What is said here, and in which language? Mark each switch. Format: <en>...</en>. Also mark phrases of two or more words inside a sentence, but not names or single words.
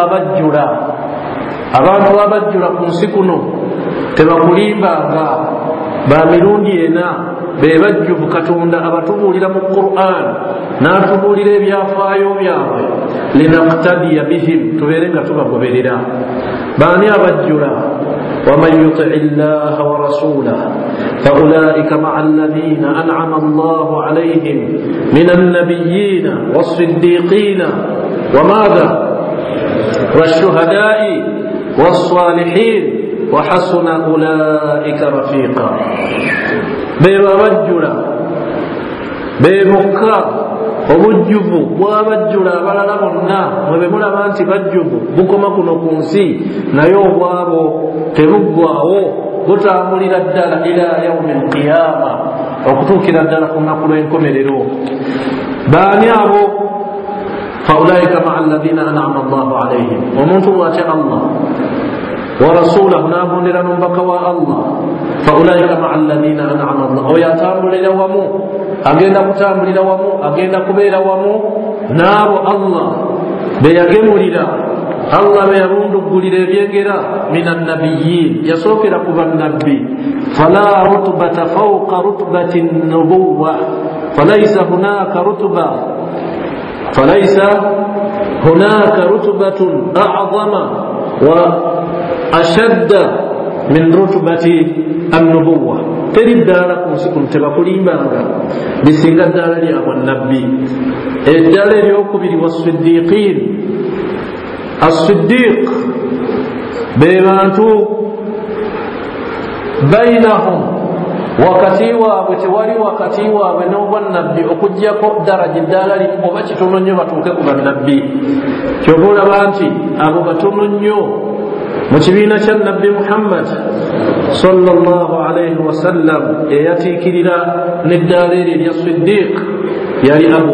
<lg>abajjula ku nsi kuno tebakulimbanga ba mirundi ena be bajjuvu Katonda abatubuulira mu Qur'an n'atubuulira ebyafaayo byabwe</lg> <ar>لنقتدي بهم</ar> <lg>tubeerenga tubagoberera baani abajjula</lg> <ar>ومن يطع الله ورسوله فأولئك مع الذين أنعم الله عليهم من النبيين والصديقين وماذا والشهداء والصالحين وحسن أولئك رفيقا بابجلا بمكا</ar> <lg>obujjuvu bwabajjula abalala bonna mwebe mulaba nti bajjuvu bukoma kuno ku nsi naye obwabo tebuggwawo butambulira ddala</lg> <ar>إلى يوم القيامة</ar> <lg>okutuukira ddala ku lunaku lw'enkomerero baani abo</lg> <ar>فأولئك مع الذين أنعم الله عليهم</ar> <lg>omuntu bw'atya Allah</lg> <ar>ورسوله</ar> <lg>n'agondera n'omubaka wa Allah</lg> <ar>فأولئك مع الذين أنعم الله</ar> <lg>oyo atambulira wamu agenda kutambulira wamu agenda kubeera wamu n'abo Allah beyagemulira Allah beyalunduggulira ebyengera</lg> <ar>من النبيين</ar> <lg>yasookera ku bannabbi</lg> <ar>فلا رتبة فوق رتبة النبوة فليس هناك رتبة أعظم وأشد من رتبة النبوة</ar> <lg>teri ddala ku nsi kuno tebakulimbanga bisinga ddala lyabwe nabbi eddala eryokubiri</lg> <ar>والصديقين الصديق</ar> <lg>be bantu bainahum wakati waabwe tewali wakati waabwe n'obwannabbi okugjako daraja eddala limu oba kitono nnyo batuuke ku bannabbi kyoba olaba nti abo batono nnyo mu kibiina kya nabbi Muhammad</lg> <ar>صلى الله عليه وسلم</ar> <lg>eyatiikirira n'eddaala eryo erya siddiq yali</lg>